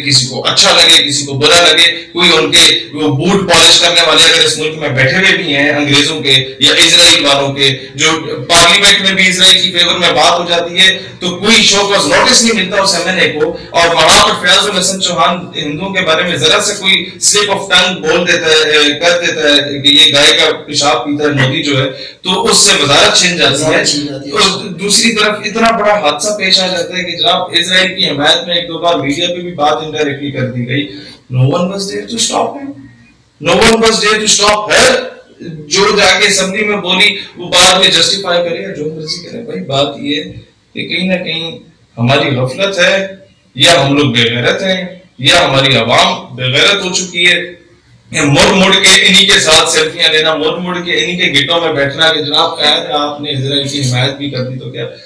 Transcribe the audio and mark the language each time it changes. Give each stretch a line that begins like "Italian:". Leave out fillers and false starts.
Urdu: کسی کو اچھا لگے کسی کو برا لگے، کوئی ان کے وہ بوٹ پالش کرنے والے اگر اس ملک میں بیٹھے ہوئے بھی ہیں انگریزوں کے یا اسرائیل والوں کے، جو پارلیمنٹ میں بھی اسرائیل کی فیور میں بات ہو جاتی ہے تو کوئی شو کاز نوٹس نہیں ملتا اس ایم این اے کو، اور وہاں پر فیاض الحسن چوہان ہندوؤں کے بارے میں ذرا سے کوئی سلپ آف ٹنگ بول دیتا ہے، کر دیتا ہے کہ یہ گائے کا پیشاب پیتا ہے مودی جو ہے، تو اس سے وزارت چھن جاتی ہے. اور دوسری طرف اتنا بڑا حادثہ پیش آ جاتا ہے کہ جناب اسرائیل کی حمایت میں 1-2 بار میڈیا پہ بھی بات انڈائریکٹلی کر دی گئی.
English: No one was there to stop him. No one was there to stop her.
Urdu: جو جا کے اسمبلی میں بولی وہ بعد میں جسٹیفائی کرے یا جو مرضی کرے. بھائی بات یہ کہ کہیں نہ کہیں ہماری غفلت ہے، یا ہم لوگ بے غیرت ہیں، یا ہماری عوام بے غیرت ہو چکی ہے. مڑ مڑ کے انہی کے ساتھ سیلفیاں لینا، مڑ مڑ کے انہی کے گٹوں میں بیٹھنا کہ جناب خیر آپ نے اسرائیل کی حمایت بھی کر دی تو کیا.